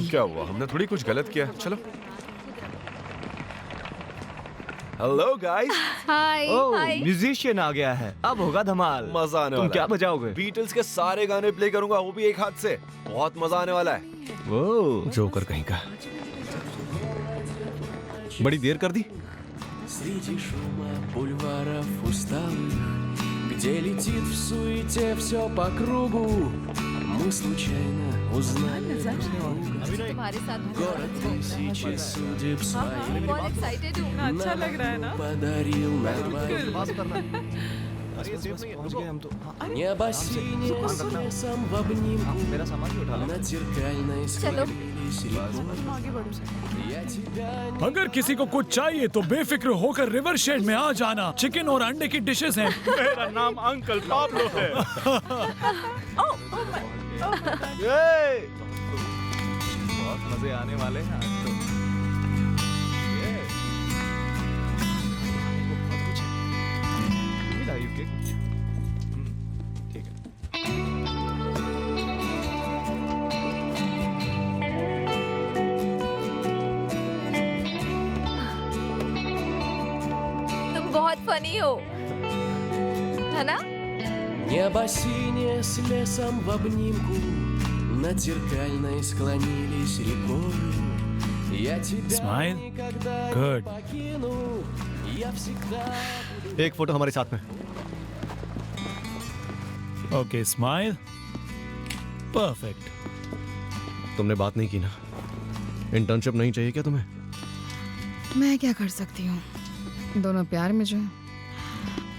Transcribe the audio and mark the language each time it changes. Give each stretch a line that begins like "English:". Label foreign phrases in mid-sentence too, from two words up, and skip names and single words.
Hindi: क्यों, क्या हुआ? हमने थोड़ी कुछ गलत किया। चलो।
English: hello guys.
Hindi: हाय। म्यूजिशियन आ गया है, अब होगा धमाल। मजा आने वाला है। तुम क्या बजाओगे? बीटल्स के सारे गाने प्ले करूंगा, वो भी एक हाथ से। बहुत मजा आने वाला है। वो जोकर कहीं का। बड़ी देर कर दी।
Russian: Среди шума бульваров усталых, где летит в суете все по кругу, мы случайно узнали город тысячи судеб своих.
Hindi: अच्छा लग रहा है ना?
Russian: Подарил нам Небо синее с лесом в обнимку над зеркальной скамьей. склонились рекой. Я тебя не
Hindi: अगर किसी को कुछ चाहिए तो बेफिक्र होकर
English: river shed
Hindi: में आ जाना। चिकन और अंडे की डिशेस हैं। मेरा नाम अंकल पाब्लो है। बहुत मजे आने वाले हैं आज तो। ठीक है। तुम बहुत फनी हो, है ना?
Russian: Небо синее с лесом в обнимку, над зеркальной склонились рекою. Я тебя
English: Smile.
Russian: никогда не
English: Good.
Russian: покину, я всегда буду.
Hindi: एक फोटो हमारे साथ में।
English: okay, smile. perfect.
Hindi: तुमने बात नहीं की ना? इंटर्नशिप नहीं चाहिए क्या तुम्हें? मैं क्या कर सकती हूँ, दोनों प्यार में जो है।